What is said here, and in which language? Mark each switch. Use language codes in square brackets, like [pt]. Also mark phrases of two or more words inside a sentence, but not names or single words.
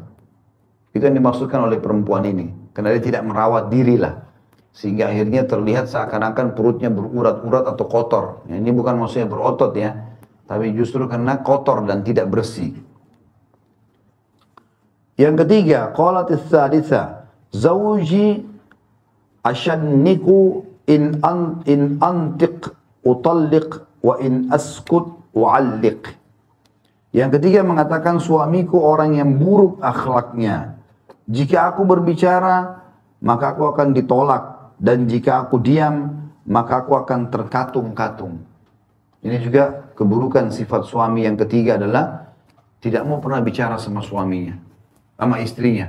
[id] Itu yang dimaksudkan oleh perempuan ini. Karena dia tidak merawat diri lah. Sehingga akhirnya terlihat seakan-akan perutnya berurat-urat atau kotor. Ya, ini bukan maksudnya berotot ya. Tapi justru karena kotor dan tidak bersih. Yang ketiga, [ar] قالت الثالثة زوجي العشنق إن أنطق أطلق وإن أسكت أعلق. [id] Yang ketiga mengatakan, suamiku orang yang buruk akhlaknya. Jika aku berbicara, maka aku akan ditolak. Dan jika aku diam, maka aku akan terkatung-katung. Ini juga keburukan sifat suami yang ketiga adalah tidak mau pernah bicara sama suaminya, sama istrinya.